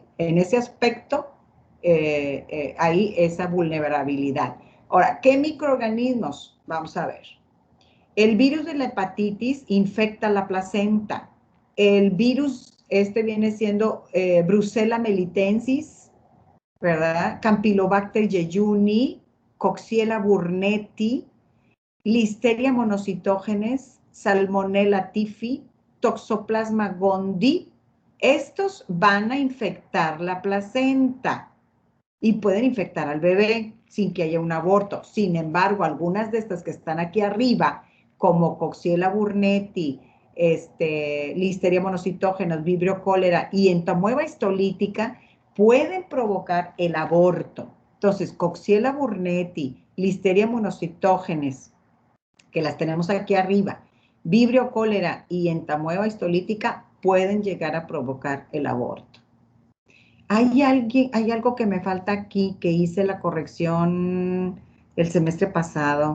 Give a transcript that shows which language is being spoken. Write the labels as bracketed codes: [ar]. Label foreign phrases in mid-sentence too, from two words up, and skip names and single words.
[es] En ese aspecto hay esa vulnerabilidad. Ahora, ¿qué microorganismos? Vamos a ver. El virus de la hepatitis infecta la placenta. El virus, viene siendo Brucella melitensis, ¿verdad? Campylobacter jejuni, Coxiella burnetii, Listeria monocytogenes, Salmonella typhi, Toxoplasma gondii. Estos van a infectar la placenta y pueden infectar al bebé sin que haya un aborto. Sin embargo, algunas de estas que están aquí arriba, como Coxiella burnetii, Listeria monocytogenes, Vibrio cholera y entamoeba histolítica, pueden provocar el aborto. Entonces, Coxiella burnetii, Listeria monocytogenes, que las tenemos aquí arriba, Vibrio cholera y entamoeba histolítica, pueden llegar a provocar el aborto. Hay algo que me falta aquí, que hice la corrección el semestre pasado.